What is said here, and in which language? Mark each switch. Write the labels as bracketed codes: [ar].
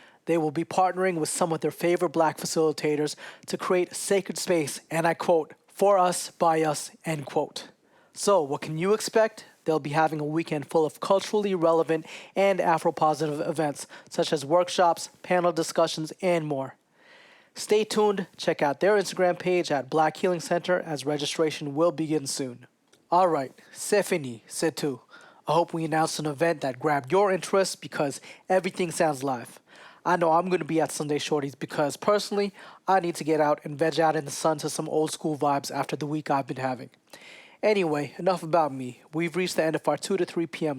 [en] They will be partnering with some of their favorite Black facilitators to create a sacred space, and I quote, for us, by us, end quote. So what can you expect? They'll be having a weekend full of culturally relevant and Afro-positive events, such as workshops, panel discussions, and more. Stay tuned. Check out their Instagram page at Black Healing Center as registration will begin soon. All right, [fr] c'est fini, c'est tout. [en] I hope we announced an event that grabbed your interest because everything sounds live. I know I'm going to be at Sunday Shorties because personally, I need to get out and veg out in the sun to some old school vibes after the week I've been having. Anyway, enough about me. We've reached the end of our 2 to 3 p.m.